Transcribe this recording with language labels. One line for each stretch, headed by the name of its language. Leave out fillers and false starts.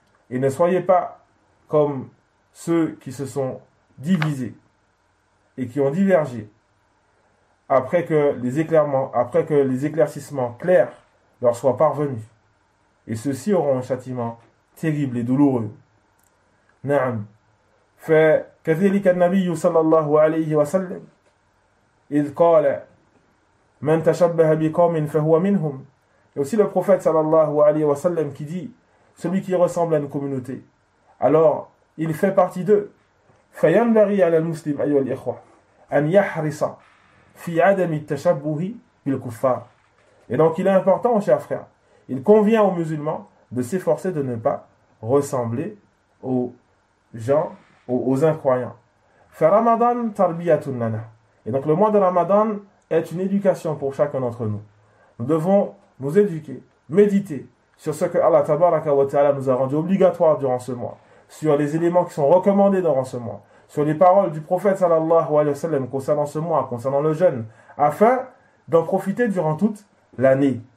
French: Et ne soyez pas comme ceux qui se sont divisés et qui ont divergé après que les éclaircissements clairs leur soient parvenus. Et ceux-ci auront un châtiment terrible et douloureux.
Arabic: نعم. فكذلك النبي صلى الله عليه وسلم إذ قال من تشبه بقوم فهو منهم.
French: Et aussi le prophète sallallahu alayhi wa sallam qui dit celui qui ressemble à une communauté, alors il fait partie d'eux.
Arabic: فينبغي على المسلم أيها الإخوة أن يحرص في عدم التشبه بالكفار.
French: Et donc il est important, chers frères, il convient aux musulmans de s'efforcer de ne pas ressembler aux gens, aux incroyants.
Arabic: Ramadan tarbiyatun lana.
French: Et donc le mois de Ramadan est une éducation pour chacun d'entre nous. Nous devons nous éduquer, méditer sur ce que Allah tabaraka wa ta'ala nous a rendu obligatoire durant ce mois, sur les éléments qui sont recommandés durant ce mois, sur les paroles du prophète sallallahu alayhi wa sallam concernant ce mois, concernant le jeûne, afin d'en profiter durant toute l'année.